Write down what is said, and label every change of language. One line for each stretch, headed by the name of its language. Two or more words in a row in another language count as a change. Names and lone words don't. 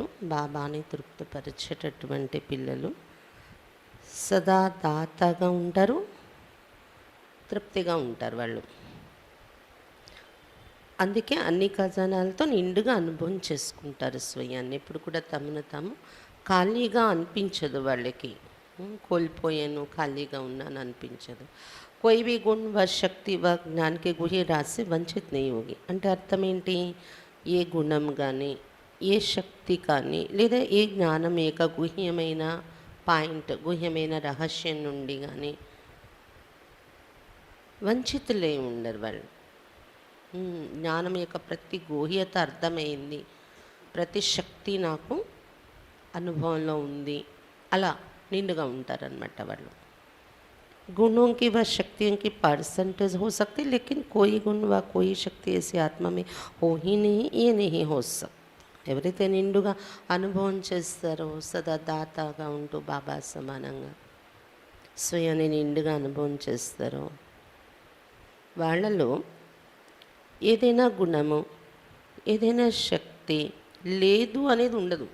Telugu: బాబాని తృప్తిపరిచేటటువంటి పిల్లలు సదా దాతగా ఉంటారు, తృప్తిగా ఉంటారు వాళ్ళు. అందుకే అన్ని ఖజానాలతో నిండుగా అనుభవం చేసుకుంటారు స్వయాన్ని. ఎప్పుడు కూడా తమను తాము ఖాళీగా అనిపించదు వాళ్ళకి. కోల్పోయాను, ఖాళీగా ఉన్నాను అనిపించదు.
Hindi: कोई भी गुण व शक्ति व ज्ञान के गुह्य राज से वंचित नहीं होगी.
Telugu: అంటే అర్థం ఏంటి? ఏ గుణం కానీ, ఏ శక్తి కానీ, లేదా ఏ జ్ఞానం యొక్క గుహ్యమైన పాయింట్, గుహ్యమైన రహస్యం నుండి కానీ వంచితులే ఉండరు వాళ్ళు. జ్ఞానం యొక్క ప్రతి గోహ్యత అర్థమైంది, ప్రతి శక్తి నాకు అనుభవంలో ఉంది, అలా నిండుగా ఉంటారనమాట వాళ్ళు.
Hindi: गुणों की व शक्तियों की परसेंटेज हो सकती, लेकिन कोई गुण व कोई शक्ति ऐसी आत्मा में हो ही नहीं, ये नहीं हो सकता.
Telugu: ఎవరైతే నిండుగా అనుభవం చేస్తారో, సదా దాతగా ఉంటూ బాబా సమానంగా స్వయాన్ని నిండుగా అనుభవం చేస్తారో, వాళ్ళలో ఏదైనా గుణము, ఏదైనా శక్తి లేదు అనేది ఉండదు.